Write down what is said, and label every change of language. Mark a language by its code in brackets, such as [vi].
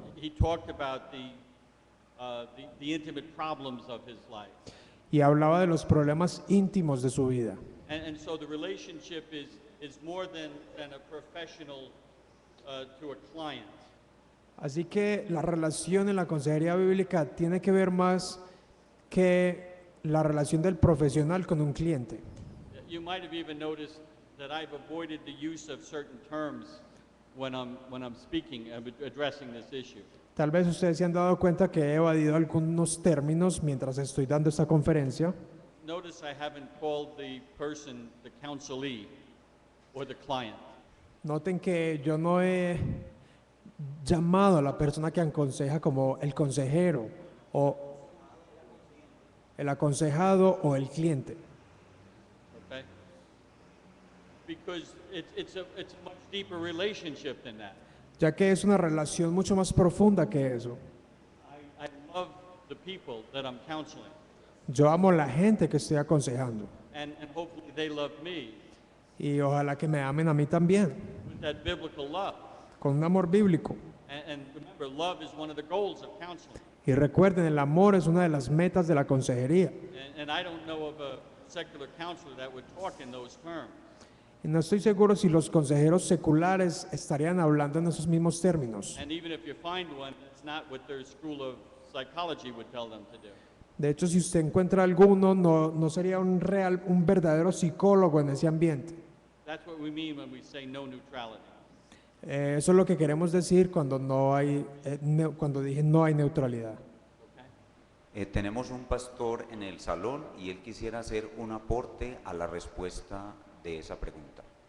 [en] He talked about the intimate problems of his life. [es] y hablaba de los problemas íntimos de su vida. [en] And so the relationship is more than a professional to a client. [es] Así que la relación en la consejería bíblica tiene que ver más que la relación del profesional con un cliente. [en] You might have even noticed that I've avoided the use of certain terms when I'm speaking, addressing this issue. [es] Tal vez ustedes se han dado cuenta que he evadido algunos términos mientras estoy dando esta conferencia. [en] Notice I haven't called the person the counselee or the client. [es] Noten que yo no he llamado a la persona que aconseja como el consejero o el aconsejado o el cliente, [en] Okay? Because it's a much deeper relationship than that. [es] ya que es una relación mucho más profunda que eso. [en] I love the people that I'm counseling, [es] Yo amo a la gente que estoy aconsejando [en] and hopefully they love me [es] y ojalá que me amen a mí también, [en] with that biblical love. [es] con un amor bíblico. [en] And remember, love is one of the goals of counseling. [es] Y recuerden, el amor es una de las metas de la consejería. [en] And I don't know of a secular counselor that would talk in those terms. [es] Y no estoy seguro si los consejeros seculares estarían hablando en esos mismos términos. [en] And even if you find one, that's not what their school of psychology would tell them to do. [es] De hecho, si usted encuentra alguno, no sería un verdadero psicólogo en ese ambiente. [en] That's what we mean when we say no neutrality. [es] Eso es lo que queremos decir cuando cuando dije no hay neutralidad. [en] Okay? [es] Tenemos un pastor en el salón y él quisiera hacer un aporte a la respuesta de esa pregunta.